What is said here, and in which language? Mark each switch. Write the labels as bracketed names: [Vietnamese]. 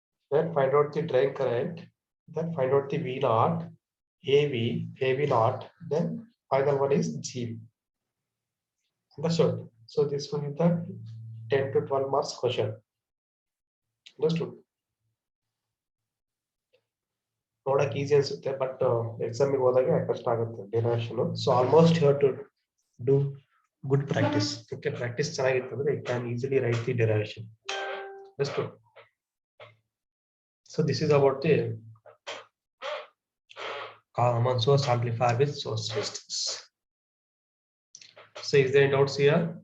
[English] Then find out the drain current. Then find out the V0, AV, AV0. Then final one is G. Understood? So this will be the 10 to 12 marks question. Understood? [Kannada] ನೋಡಕ್ಕೆ easy ಅನ್ಸುತ್ತೆ but ಎಕ್ಸಾಮಿಗೆ ಹೋದಾಗ ಕಷ್ಟ ಆಗುತ್ತೆ derivation. [English] So almost you have to do good practice. Okay, [Kannada] practice ಚೆನ್ನಾಗಿತ್ತು ಅಂದ್ರೆ [English] You can easily write the derivation. Understood? So this is about the common source amplifier with source resistance. So is there any doubts here?